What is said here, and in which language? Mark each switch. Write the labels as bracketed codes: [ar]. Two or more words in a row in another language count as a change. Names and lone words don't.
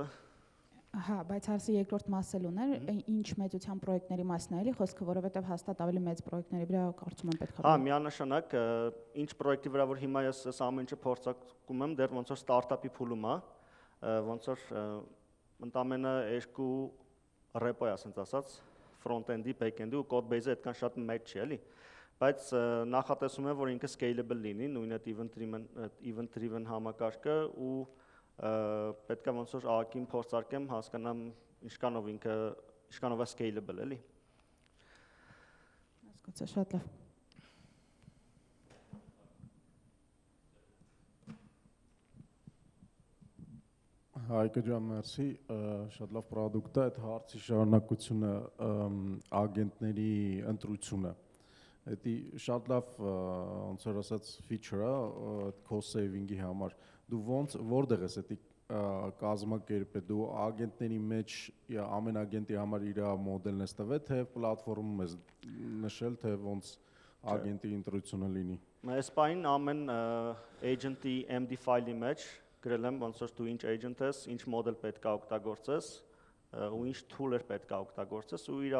[hy] Հա, բայց հարցը երկրորդ մասը ուներ, ինչ մեծության պրոյեկտների մասն է, էլի խոսքը, որովհետև հաստատ ավելի մեծ պրոյեկտների վրա կարծում եմ պետք է։ Հա, միանշանակ, ինչ պրոյեկտի վրա որ հիմա ես այս ամեն ինչը փորձարկում եմ, դեռ ոնց որ ստարտափի փուլում է, ոնց որ ընդամենը 2 ռեպո է, ասենց ասած, front-end-ի, back-end-ի ու [en] code base- [hy] ը այդքան շատ մեծ չի, էլի։ Բայց նախատեսում եմ, որ ինքը scalable լինի, նույն այդ event-driven համակարգը ու պետք է ոնց որ ԱԿ-ին փորձարկեմ, հասկանամ ինչքանով ինքը ինչքանով է scalable, էլի։ Հասկացա, շատ լավ։ Հայկը ջան, մերսի, շատ լավ պրոդուկտ է, այդ հարցի շարունակությունը ագենտների ընտրությունը։ Դա շատ լավ ոնց որ ասած feature-ը [en] cost saving- [hy] ի համար։ Դու որտեղ ես դա կազմակերպել, դու ագենտների մեջ ամեն ագենտի համար իր մոդելն ես տվել, թե պլատֆորմում ես նշել, թե ոնց ագենտի ընտրությունը լինի։ Այս պայն ամեն agent-ի MD ֆայլի մեջ գրել եմ ոնց որ դու ինչ agent ես, ինչ մոդել պետք է օգտագործես ու ինչ tool-եր պետք է օգտագործես ու իր